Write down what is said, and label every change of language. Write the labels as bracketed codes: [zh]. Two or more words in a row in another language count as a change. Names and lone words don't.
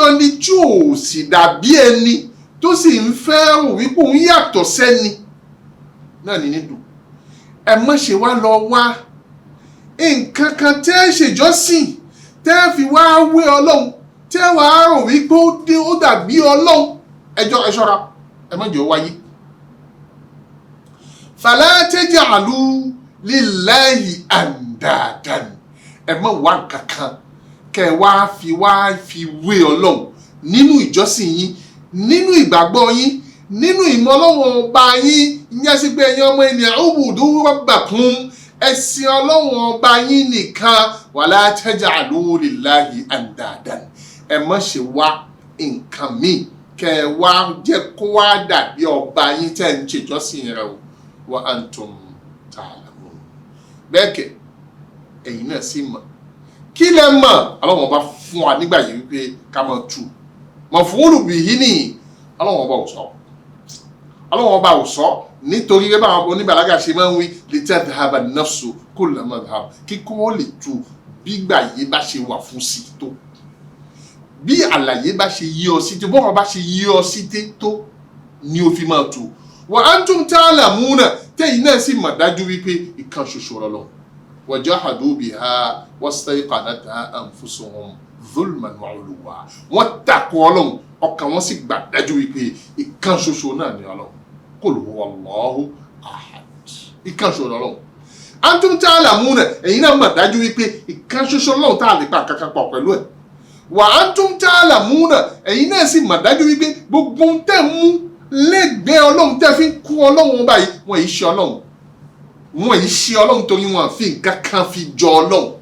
[yo] ní tí ò sì dàbí ẹni tó sì ń fẹ́ rò wípé òun yàtọ̀ sẹ́ni náà ní dù ẹ má ṣe wá lọ wá nǹkan kan tẹ́ ṣèjọ́sìn tẹ́ fi wá wé ọlọ́run tẹ́ wàá rò wípé ó dàbí ọlọ́run ẹ ṣọ́ra ẹ má jẹ́ ó wáyé. [ar] فلا تجعلوا لله أندادا [yo] ẹ má wá nǹkan kan kẹ́ wá fi wé ọlọ́run nínú ìjọsìn yín nínú ìgbàgbọ́ yín nínú ìmọ̀ ọlọ́run ọba yín ìyẹn sí pé ẹ̀yin ọmọ ènìyàn [ar] اعبدوا ربكم [yo] ẹ̀sìn ọlọ́run ọba yín nìkan [ar] ولا تجعلوا لله أندادا [yo] ẹ má ṣe wá nǹkan míì kẹ́ ẹ wá jẹ́ kó wá dàbí ọba yín tẹ́ ń ṣèjọ́sìn rẹ̀ o [ar] وأنتم تعلمون [yo] bẹ́ẹ̀ kẹ́ ẹ̀yin náà sì mọ̀ kí lẹ mọ̀ ọlọ́run ọba fún wa nígbà yìí wípé ká máa tú [ar] مفعول به [yo] ní ọlọ́run ọba ò sọ ọlọ́run ọba ò sọ nítorí pé báwọn oníbàlágà ṣe máa ń wí [ar] لتذهب النفس كل مذهب [yo] kíkọ́ lè tu bígbà yìí bá ṣe wà fún sí tó bí àlàyé bá ṣe yí ọ sí tó bọ́ọ̀ bá ṣe yí ọ sí tó ni ó fi máa tu [ar] وأنتم تعلمون [yo] tẹ́yìn náà sì mọ̀ dájú wípé ìkan ṣoṣo lọ́lọ́ wa [ar] جحدوا بها واستيقنتها أنفسهم ظلما وعلوا [yo] wọ́n takò ọlọ́run ọkàn wọn sì gbà dájú wípé ìkan ṣoṣo náà ni ọlọ́run [ar] قل هو الله أحد [yo] ìkan ṣoṣo lọ́lọ́run [ar] أنتم تعلمون [yo] ẹ̀yin náà mọ̀ dájú wípé ìkan ṣoṣo Ọlọ́run tá a lè pa kankan pọ̀ pẹ̀lú ẹ̀ [ar] وأنتم تعلمون [yo] ẹ̀yin náà sì mọ̀ dájú wípé gbogbo tẹ́ mú lẹ́gbẹ̀ẹ́ Ọlọ́run tẹ́ fi ń kú Ọlọ́run báyìí wọ́n yìí ṣe Ọlọ́run, wọ́n yìí ṣe Ọlọ́run torí wọ́n fi nǹkan kan fi jọ Ọlọ́run,